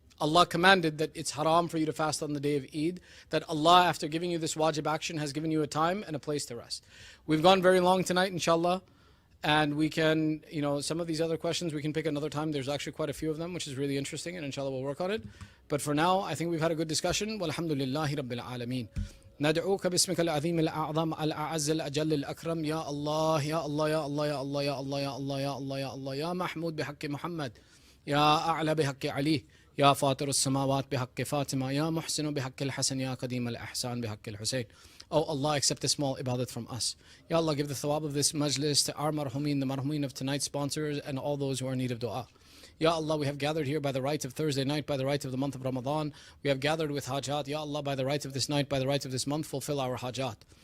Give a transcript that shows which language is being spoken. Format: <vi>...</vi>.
<en>Allah commanded that it's haram for you to fast on the day of Eid, that Allah, after giving you this wajib action, has given you a time and a place to rest. We've gone very long tonight, inshallah, and we can, some of these other questions we can pick another time. There's actually quite a few of them, which is really interesting, and inshallah we'll work on it. But for now, I think we've had a good discussion.</en> <ar>Walhamdulillahi Rabbil Alameen. ندعوك باسمك العظيم الأعظم الأعز الأجل الأكرم يا الله يا الله يا الله يا الله يا الله يا الله يا الله يا الله يا محمود بحق محمد يا أعلى بحق علي يا فاطر السماوات بحق فاطمة يا محسن بحق الحسن يا قديم الإحسان بحق الحسين.</ar> <en>Oh Allah, accept a small ibadat from us. Ya Allah, give the thawab of this majlis to our marhumin, the marhumin of tonight's sponsors, and all those who are in need of dua. Ya Allah, we have gathered here by the right of Thursday night, by the right of the month of Ramadan. We have gathered with hajat. Ya Allah, by the right of this night, by the right of this month, fulfill our hajat.</en>